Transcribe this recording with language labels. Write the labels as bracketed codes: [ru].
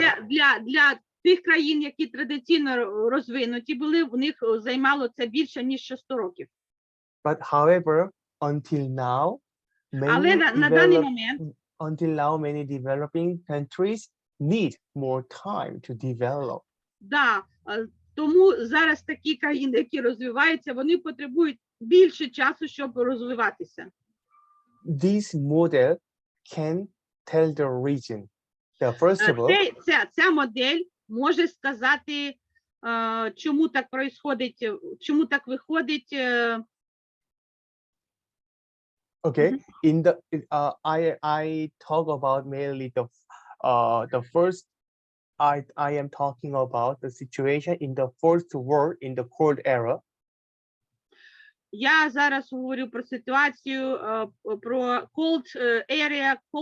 [uk] це для тих країн, які традиційно розвинуті були, в них займало це більше, ніж 100 років. [en] But however, until now, [uk] Але на даний момент [en] many developing countries need more time to develop. [uk] Тому зараз такі країни, які розвиваються, вони потребують більше часу, щоб розвиватися. [en] This model can tell the region. First of all, [uk] ця модель може сказати, чому так происходить, чому так виходить. [en] Okay, in the I talk about mainly the first. I am talking about the situation in the first world in the Cold Era. [uk] Я зараз говорю про ситуацію про Cold War area.